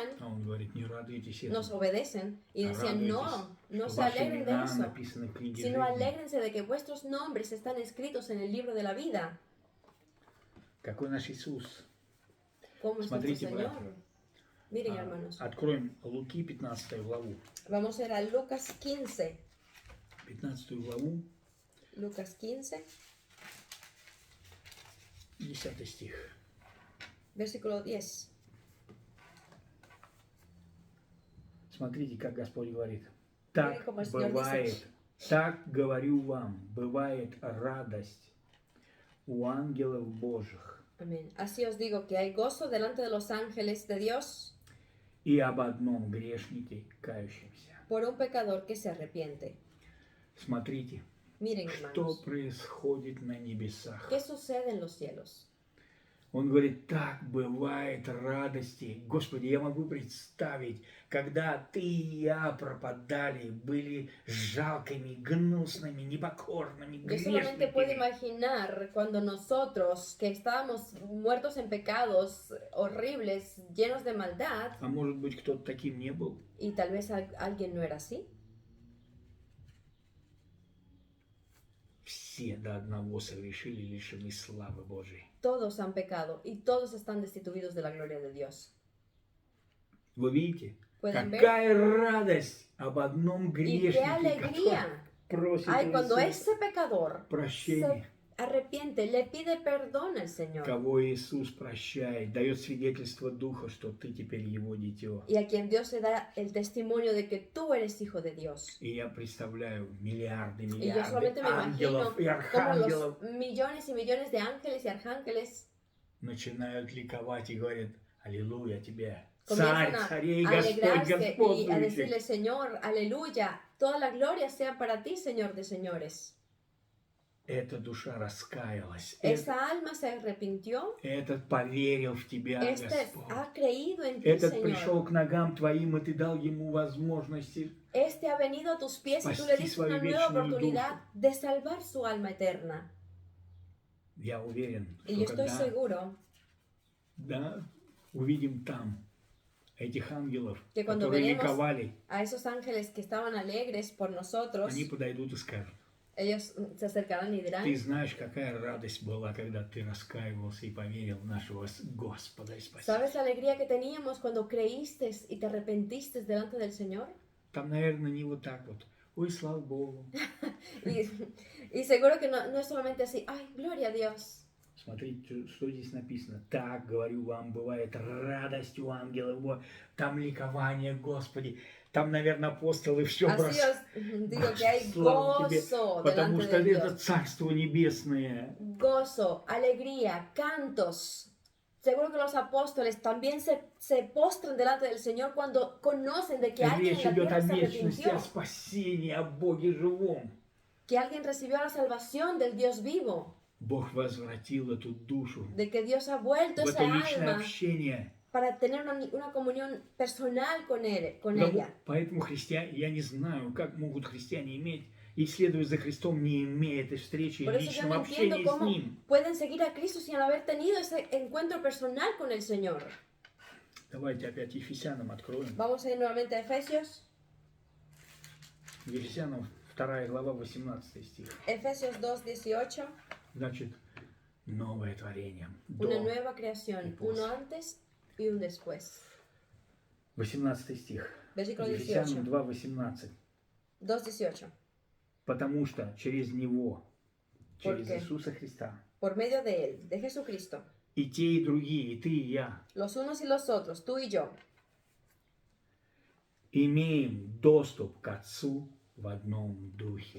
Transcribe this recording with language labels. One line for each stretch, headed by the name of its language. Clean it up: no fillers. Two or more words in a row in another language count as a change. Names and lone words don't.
Russian: А Он говорит: не радуйтесь
Spanish: nos
Russian: этому,
Spanish: obedecen. Y
Russian: а
Spanish: decían, no
Russian: радуйтесь,
Spanish: se
Russian: что ваши
Spanish: alegren de
Russian: имена
Spanish: eso,
Russian: написаны в книге
Spanish: sino
Russian: жизни.
Spanish: alégrense de que vuestros nombres están escritos en el libro de la vida.
Russian: Какой наш Иисус?
Spanish: ¿Cómo es nuestro
Russian: Смотрите,
Spanish: Señor?
Russian: братья.
Spanish: Miren, hermanos.
Russian: Откроем Луки 15 главу.
Spanish: Vamos a ir a Lucas 15.
Russian: 15 главу,
Spanish: Lucas 15,
Russian: 10 стих.
Spanish: versículo 10.
Russian: Смотрите, как Господь говорит. Так
Spanish: como el Señor
Russian: бывает, так говорю вам, бывает радость у ангелов Божьих
Spanish: Amén. Así os digo que hay gozo delante de los ángeles de Dios
Russian: и об одном грешнике кающемся.
Spanish: por un pecador que se arrepiente.
Russian: Смотрите,
Spanish: Miren,
Russian: что
Spanish: hermanos,
Russian: происходит на небесах.
Spanish: ¿qué sucede en los cielos?
Russian: Он говорит: так бывает радости. Господи, я могу представить, когда ты и я пропадали, были жалкими, гнусными, непокорными,
Spanish: Yo solamente puedo
Russian: грешниками.
Spanish: imaginar cuando nosotros, que estábamos muertos en pecados horribles, llenos de maldad,
Russian: А может быть, кто-то таким не был?
Spanish: y tal vez alguien no era así.
Russian: Все до одного согрешили, лишены славы Божией.
Spanish: Todos han pecado y todos están destituidos de la gloria de Dios.
Russian: Вы видите,
Spanish: ¿Pueden ver?
Russian: какая радость об одном
Spanish: Y qué
Russian: грешнике,
Spanish: alegría
Russian: который просит
Spanish: hay
Russian: у
Spanish: cuando
Russian: Иисуса
Spanish: ese pecador
Russian: прощения.
Spanish: se arrepiente, le pide perdón al Señor.
Russian: Кого Иисус прощает, дает свидетельство Духа, что ты теперь Его дитё.
Spanish: Y a quien Dios le da el testimonio de que tú eres hijo de Dios.
Russian: И я представляю миллиарды,
Spanish: Y yo
Russian: миллиарды
Spanish: solamente me imagino
Russian: ангелов и
Spanish: cómo
Russian: архангелов
Spanish: los millones y millones de ángeles y arcángeles
Russian: начинают ликовать и говорят: Аллилуйя тебе,
Spanish: comienzan
Russian: Царь
Spanish: a
Russian: царей, Господь
Spanish: alegrarse y a
Russian: господствующий.
Spanish: decirle, Señor, aleluya, toda la gloria sea para ti, Señor de señores.
Russian: Эта душа раскаялась,
Spanish: Esa alma se arrepintió,
Russian: этот поверил в Тебя,
Spanish: este
Russian: Господь.
Spanish: ha creído en ti,
Russian: Этот пришел
Spanish: Señor.
Russian: к ногам Твоим, и Ты дал ему возможности.
Spanish: Este ha venido a tus pies y tú le
Russian: Спасти
Spanish: diste una
Russian: свою
Spanish: nueva
Russian: вечную
Spanish: oportunidad de salvar su alma eterna.
Russian: Я уверен,
Spanish: Y yo
Russian: что
Spanish: estoy
Russian: когда
Spanish: seguro
Russian: увидим там этих ангелов,
Spanish: que cuando
Russian: которые
Spanish: veremos
Russian: ликовали,
Spanish: a esos ángeles que estaban alegres por nosotros,
Russian: они подойдут и скажут:
Spanish: ellos se acercarán y dirán,
Russian: ты знаешь, какая радость была, когда ты раскаивался и поверил в нашего Господа и Спасителя.
Spanish: ¿sabes la alegría que teníamos cuando creíste y te arrepentiste delante del Señor?
Russian: Там, наверное, не вот так вот: ой, слава Богу.
Spanish: Y seguro que no es solamente así, ay, gloria a Dios.
Russian: Смотрите, что здесь написано. Так, говорю вам, бывает радость у ангелов. Там ликование, Господи. Там, наверное, апостолы все
Spanish: Así os digo que hay
Russian: Слава тебе,
Spanish: gozo
Russian: потому
Spanish: delante
Russian: что
Spanish: de
Russian: это
Spanish: Dios.
Russian: Царство Небесное.
Spanish: Gozo, alegría, cantos. Seguro que los apóstoles también se postran delante del Señor cuando conocen de que alguien
Russian: Речь
Spanish: en la
Russian: идет о
Spanish: tierra se
Russian: вечности,
Spanish: arrepintió,
Russian: о спасении, о Боге живом.
Spanish: que alguien recibió la salvación del Dios vivo,
Russian: Бог возвратил эту душу
Spanish: de que Dios ha vuelto
Russian: в
Spanish: esa
Russian: это личное
Spanish: alma
Russian: общение.
Spanish: para tener una comunión personal con ella.
Russian: Поэтому христиане, я не знаю, как могут христиане иметь и следуя за Христом, не имея этой встречи и
Spanish: Por eso yo
Russian: личного
Spanish: no entiendo
Russian: общения с
Spanish: cómo
Russian: Ним.
Spanish: pueden seguir a Cristo sin haber tenido ese encuentro personal con el Señor.
Russian: Давайте опять Ефесянам откроем.
Spanish: Vamos a ir nuevamente a Efesios.
Russian: Ефесянам 2 глава, 18 стих.
Spanish: Efesios 2:18.
Russian: Значит, новое творение.
Spanish: Una nueva creación, uno antes y un después.
Russian: 18 стих.
Spanish: Versículo
Russian: Ефесянам
Spanish: 18. 2, 18. 2:18.
Russian: Потому что через Него, через
Spanish: qué?
Russian: Иисуса Христа,
Spanish: Por medio de Él, de Jesucristo,
Russian: и те, и другие, и ты, и я,
Spanish: los unos y los otros, tú y yo,
Russian: имеем доступ к Отцу в одном духе.